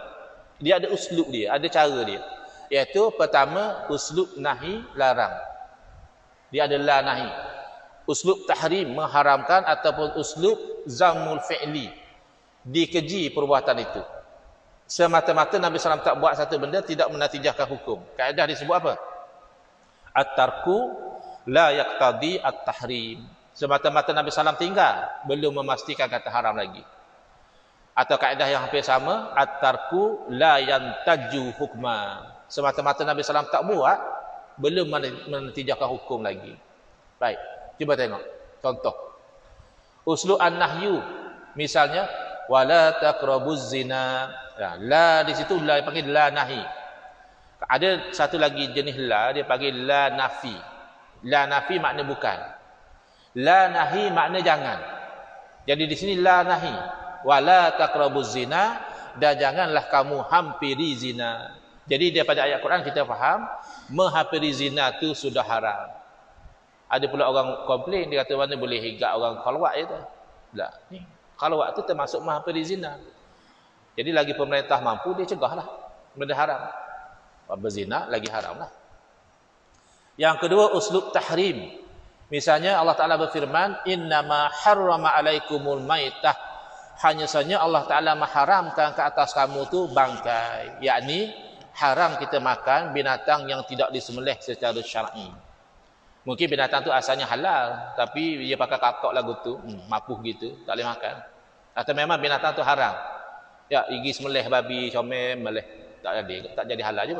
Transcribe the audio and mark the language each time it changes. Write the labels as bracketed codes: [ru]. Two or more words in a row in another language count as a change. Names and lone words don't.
[ms] Dia ada uslub dia, ada cara dia. Iaitu pertama, uslub nahi, larang. Dia ada la nahi. Uslub tahrim, mengharamkan, ataupun uslub [ar] ذم الفعل, [ms] dikeji perbuatan itu. Semata-mata Nabi SAW tak buat satu benda, tidak menatijahkan hukum. Kaedah disebut apa? [ar] الترك لا يقتضي التحريم. [ms] Semata-mata Nabi SAW tinggal, belum memastikan kata haram lagi. Atau kaedah yang hampir sama, [ar] الترك لا ينتج حكما. [ms] Semata-mata Nabi SAW tak buat, belum menatijahkan hukum lagi. Baik, cuba tengok contoh. [ar] أسلوب النهي, [ms] misalnya [ar] ولا تقربوا الزنا. [ms] Ya, la di situ la panggil la nahi. Ada satu lagi jenis la, dia panggil la nafi. La nafi makna bukan. La nahi makna jangan. Jadi di sini la nahi, [ar] ولا تقربوا الزنا, [ms] dan janganlah kamu hampiri zina. Jadi daripada ayat Quran kita faham, menghampiri zina itu sudah haram. Ada pula orang komplain, dia kata mana boleh higat orang khalwat je tu. Tak, ni khalwat tu termasuk menghampiri zina. Jadi lagi pemerintah mampu, dia cegahlah benda haram. Berzina lagi haram lah. Yang kedua, uslub tahrim. Misalnya Allah Ta'ala berfirman, [ar] إنما حرم عليكم الميتة, [ms] hanya saja Allah Ta'ala mengharamkan ke atas kamu tu bangkai, yakni haram kita makan binatang yang tidak disembelih secara syar'i. Mungkin binatang tu asalnya halal, tapi dia pakai kakak lagu tu, mapuh gitu, tak boleh makan. Atau memang binatang tu haram. Ya, gigi sembelih babi, comel, melih, tak jadi halal juga.